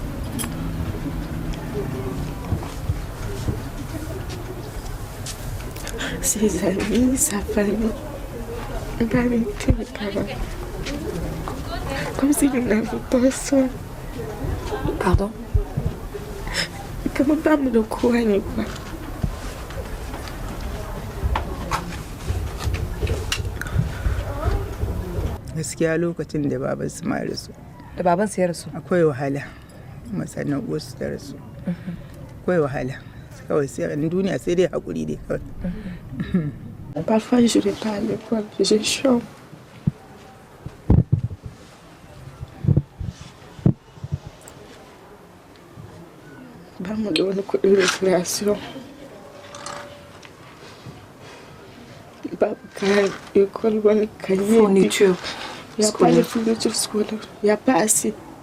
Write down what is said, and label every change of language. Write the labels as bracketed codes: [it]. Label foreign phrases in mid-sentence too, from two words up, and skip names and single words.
[fr] Ses amis, sa famille, comme si nous n'avions pas soin. Pardon? Comment pas me croire quoi? [ha] Gaskiya lokacin da baban su ma rasu. Da baban su ya rasu? Akwai wahala. Masannan wasu ta rasu. Akwai wahala. Kawai sai in duniya sai dai hakuri dai kawai. [fr] Parfois je vais pas à l'école, je chante. [ha] Ba mu da wani kuɗin recreation. Babu kayan école, wani cahier. [fr] Fourniture. Il n'y a pas de fourniture scolaire. Il n'y a pas assez.